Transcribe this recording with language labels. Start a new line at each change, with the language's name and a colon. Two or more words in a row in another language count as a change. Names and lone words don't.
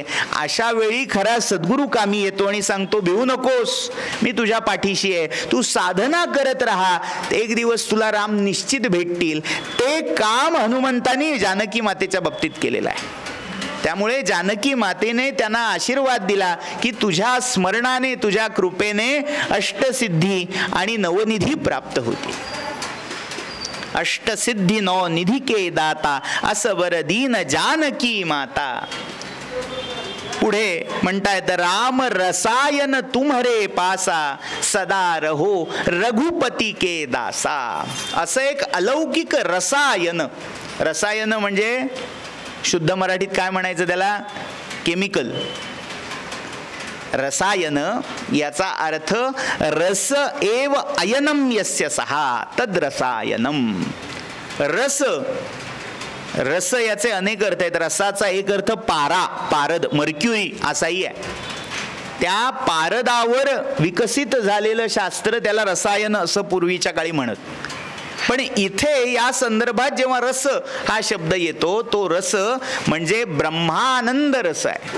Marathi: अशा वेळी खरा सद्गुरू कामी येतो आणि सांगतो, भिवू नकोस, मी तुझ्या पाठीशी आहे, तू साधना करत राहा, एक दिवस तुला राम निश्चित भेटतील. ते काम हनुमंतांनी जानकी मातेच्या बाबतीत केलेलं आहे. त्यामुळे जानकी मातेने त्यांना आशीर्वाद दिला की तुझ्या स्मरणाने, तुझ्या कृपेने अष्टसिद्धी आणि नवनिधी प्राप्त होतील.
Awadhi: अष्टसिद्धी नौ निधी के दाता, असवर दीन जानकी माता.
Marathi: पुढे म्हणतायत,
Awadhi: राम रसायन तुम्हारे पासा, सदा रहो रघुपती के दासा.
Marathi: असं एक अलौकिक रसायन. रसायन म्हणजे शुद्ध मराठीत काय म्हणायचं त्याला, केमिकल. रसायन याचा अर्थ
Sanskrit: रस एव अयनम यस्य सहा तद रसायनम.
Marathi: रस, रस याचे अनेक अर्थ आहेत. रसाचा एक अर्थ पारा, पारद, मर्क्युरी असाही आहे. त्या पारदावर विकसित झालेलं शास्त्र त्याला रसायन असं पूर्वीच्या काळी म्हणत. पण इथे या संदर्भात जेव्हा रस हा शब्द येतो, तो रस म्हणजे ब्रह्मानंद रस आहे.